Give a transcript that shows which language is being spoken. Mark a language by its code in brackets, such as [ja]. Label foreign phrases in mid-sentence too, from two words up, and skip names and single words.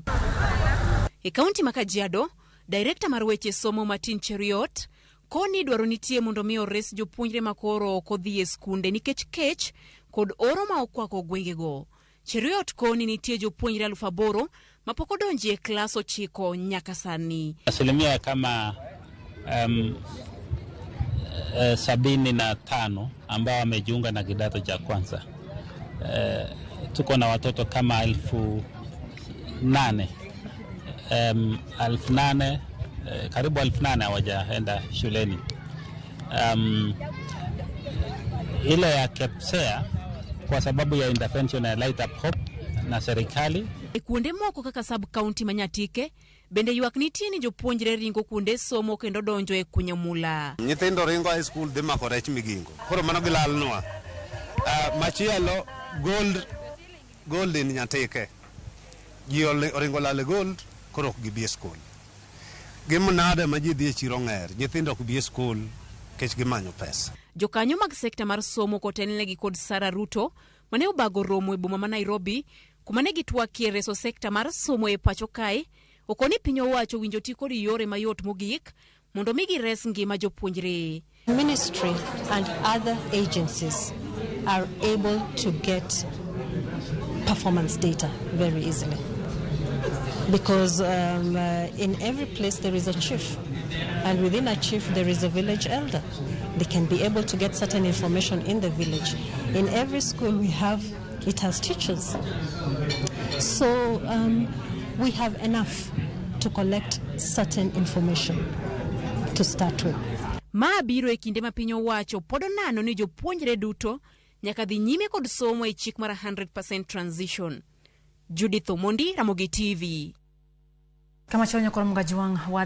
[luo] E kaunti ma Kajiado, Director mar weche somo Martin Cheriot koni dwaro nitie mondo mi ores jopuonjre ma koro ok odhi e skunde nikech kech kod oro ma okwako gwengego. Cheriot koni nitie jopuonjre 8,000 ma pok odonje klas 9 nyaka sani. [sw] Asilimia kama 75 ambao wamejiunga na kidato cha kwanza. Tuko na watoto kama 8,000 karibu 8,000 hawajaenda shuleni. Ile ya KEPSEA kwa sababu ya intervention ya Light Up Hope na serikali. [luo] Kuonde moko kaka sub county ma Nyatike bende ywak nitie ni jopuonjre ringo kuonde somo kendo donjo e kunyamula. Nyithindo ringo [en] high school [luo] dhi mako rech Migingo. Koro mano gilalnwa. Machielo gold in Nyatike. Ji ringo lale gold koro ok gibi e school. Gimunade ma ji dhi e chiro ng'er. Nyithindo ok bi e school kech gimanyo pesa. Jokanyo mag sekta mar somo kotelnegi kod Sara Ruto mane obago romo e boma ma Nairobi kuma ne gitwakie reso sekta mar somo e pacho kae. Okoni piny owacho winjo ti kod yore mayot mogik mondo mi gires ngima jopuonjre. [en] Ministry and other agencies are able to get performance data very easily because in every place there is a chief, and within a chief there is a village elder. They can be able to get certain information in the village. In every school it has teachers. So we have enough to collect certain information to start with. [luo] Ma biro e kinde ma piny owacho pod nano ni jopuonjre duto nyaka dhi nyime kod somo e chik mar 100% transition. Judith Omondi, Ramogi TV. Kama chonyo koro mgaji wang